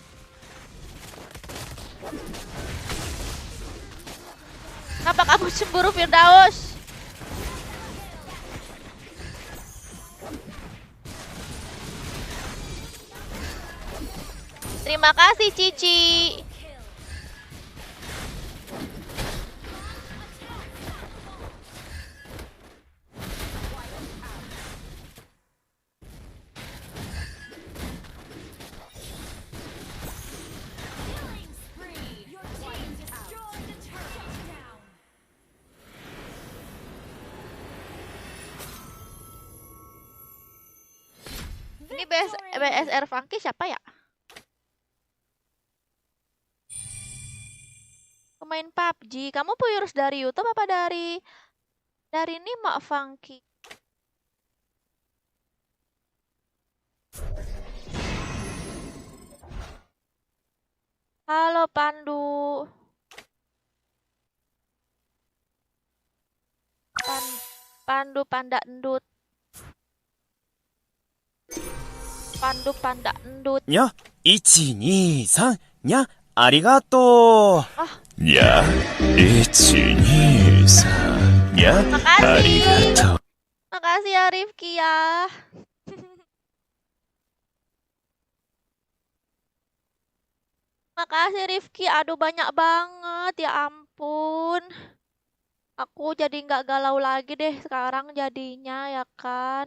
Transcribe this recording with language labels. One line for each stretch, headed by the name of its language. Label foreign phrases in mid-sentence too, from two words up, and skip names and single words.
Indonesian: Kenapa kamu cemburu Firdaus? Terima kasih Cici.
English: Killing spree. Your team destroyed the turret. Down.
Indonesian: Ini BSR Funky siapa ya? Pemain PUBG. Kamu viewers dari YouTube apa dari ini Mak Funky? Halo Pandu. Pandu Panda Endut. Pandu Panda Endut.
Japanese: にゃ、1、2、3、にゃ、ありがとう。にゃ、1、2、3、にゃ、ありがとう。
Indonesian: Makasih ya Rifki ya. Makasih Rifki. Aduh banyak banget ya ampun. Aku jadi nggak galau lagi deh sekarang jadinya ya kan.